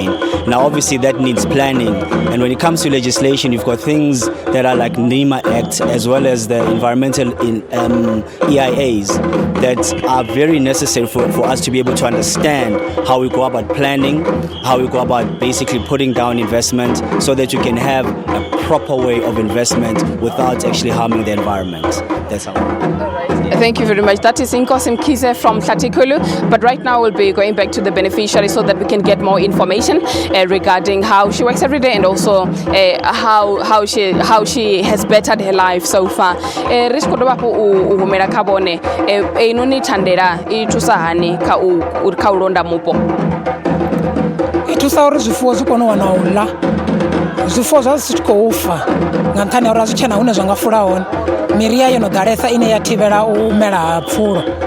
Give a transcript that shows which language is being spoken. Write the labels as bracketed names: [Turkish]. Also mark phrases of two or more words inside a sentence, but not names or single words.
[English] Now, obviously, that needs planning. And when it comes to legislation, you've got things that are like NEMA Act, as well as the environmental EIAs that are very necessary for us to be able to understand how we go about planning, how we go about basically putting down investment, so that you can have a proper way of investment without actually harming the environment. That's how. Thank you very much. That is Inkosi Mkize from Hlatikulu. But right now we'll be going back to the beneficiary so that we can get more information regarding how she works every day, and also how she has bettered her life so far. [Venda] Risko dobapo uhumera kabone inuni thandela ithusa hani ka ulonda mupo. Ithusa uri zwifuwo zwi kone u wana u ḽa. Zwifuwo zwa zwi khou fa nga nṱhani ha uri a zwi tshena hune zwa nga fula hone. Miri ya yo no ḓalesa ine ya thivhela u mela ha pfulo.